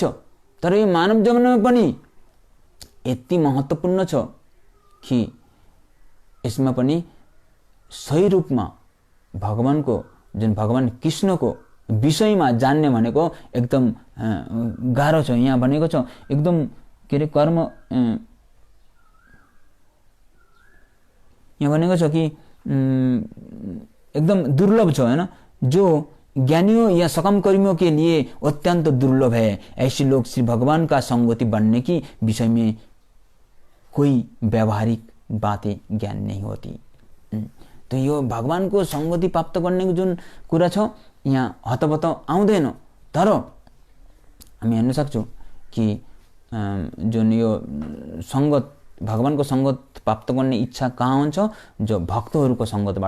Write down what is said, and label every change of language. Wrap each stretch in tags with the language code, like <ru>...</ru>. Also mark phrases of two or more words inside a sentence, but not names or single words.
<ne>तर यो मानव जन्ममा पनि यति महत्त्वपूर्ण छ कि यसमा पनि सही रूपमा भगवानको जुन भगवान कृष्णको विषयमा जान्ने भनेको एकदम गाह्रो छ। यहाँ भनेको छ एकदम के रे कर्म, यहाँ भनेको छ कि एकदम दुर्लभ छ हैन।</ne> <hi>जो ज्ञानियों या सकम कर्मियों के लिए अत्यंत दुर्लभ है। ऐसे लोग श्री भगवान का संगति बनने की विषय में कोई व्यावहारिक बातें ज्ञान नहीं होती।</hi> <ne>तो यो भगवान को संगति प्राप्त गर्ने जुन कुरा छ यहाँ हतपत आउँदैन। तर हामी हेर्न सक्छौँ कि जुन यो संगत भगवानको संगत प्राप्त गर्ने इच्छा कहाँ हुन्छ? जो भक्तहरूको संगतबाट।</ne>